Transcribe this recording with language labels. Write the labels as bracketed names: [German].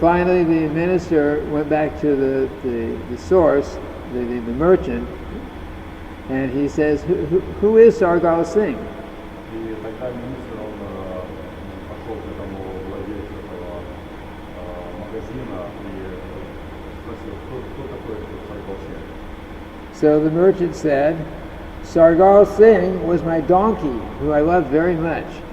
[English] So finally the minister went back to the source, the merchant, and he says, who is Sargal Singh? [Russian] И тогда министр, он пошел к этому владельцу этого магазина и спросил, кто такой этот Саргал Синг? [English] So the merchant said, Sargal Singh was my donkey, who I loved very much.